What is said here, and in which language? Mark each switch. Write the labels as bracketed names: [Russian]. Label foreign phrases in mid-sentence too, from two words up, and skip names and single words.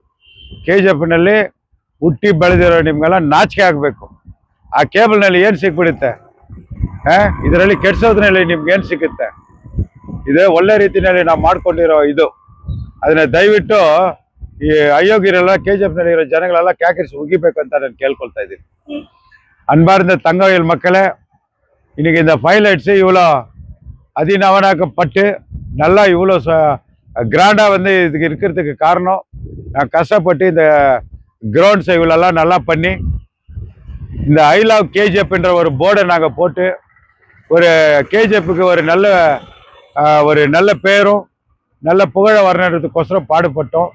[Kannada] KGFನಲ್ಲಿ ಹುಟ್ಟಿ ಬೆಳೆದಿರೋ ನಿಮ್ಗೆಲ್ಲ ನಾಚಿಕೆ ಆಗಬೇಕು. ಆ ಕೇಬಲ್ನಲ್ಲಿ ಏನು ಸಿಕ್ಬಿಡುತ್ತೆ, ಇದರಲ್ಲಿ ಕೆಡ್ಸೋದ್ರಲ್ಲಿ ನಿಮ್ಗೆ ಏನು ಸಿಗುತ್ತೆ? ಇದೇ ಒಳ್ಳೆ ರೀತಿಯಲ್ಲಿ ನಾವು ಮಾಡ್ಕೊಂಡಿರೋ ಇದು. ಅದನ್ನ ದಯವಿಟ್ಟು ಈ ಅಯೋಗ್ಯರೆಲ್ಲ KGFನಲ್ಲಿ ಇರೋ ಜನಗಳೆಲ್ಲ ಕ್ಯಾಕರಿಸಿ ಉಗಿಬೇಕು ಅಂತ ನಾನು ಕೇಳ್ಕೊಳ್ತಾ ಇದ್ದೀನಿ. [Tamil] அன்பார்ந்த தங்கவேல் மக்களே, இன்னைக்கு இந்த ஹைலைட்ஸ் இவ்வளோ அதிநவனாக்கப்பட்டு நல்லா இவ்வளோ கிராண்டாக வந்து இதுக்கு இருக்கிறதுக்கு காரணம் நான் கஷ்டப்பட்டு இந்த கிரவுண்ட்ஸை இவ்வளோலாம் நல்லா பண்ணி இந்த ஐ லவ் KGFன்ற ஒரு போர்டை நாங்கள் போட்டு ஒரு KGFக்கு ஒரு நல்ல பேரும் நல்ல புகழ வரணுன்றதுக்கோசரம் பாடுபட்டோம்.